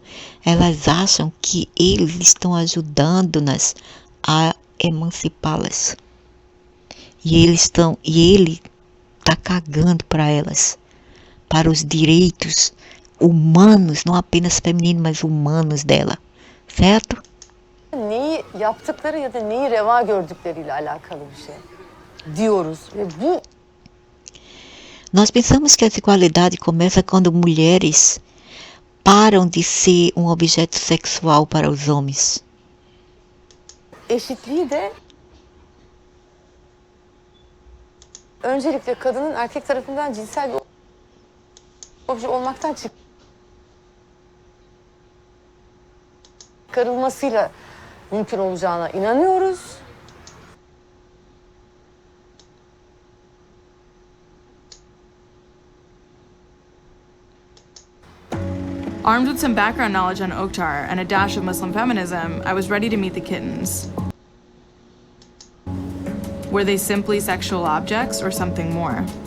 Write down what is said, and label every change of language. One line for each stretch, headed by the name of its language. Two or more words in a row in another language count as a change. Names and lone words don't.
Portuguese: Elas acham que eles estão ajudando-nas a emancipá-las. E ele está cagando para elas, para os direitos humanos, não apenas femininos, mas humanos dela. Certo?
Turkish: Neyi yaptıkları ya da neyi reva gördükleriyle alakalı bir şey diyoruz ve bu
Portuguese: Nós pensamos que a desigualdade começa quando mulheres param de ser um objeto sexual para os homens.
Turkish: eşitliği de öncelikle kadının erkek tarafından cinsel bir obje olmaktan çıkarılmasıyla mümkün olacağına inanıyoruz.
English: Armed with some background knowledge on Oktar and a dash of Muslim feminism, I was ready to meet the kittens. Were they simply sexual objects or something more?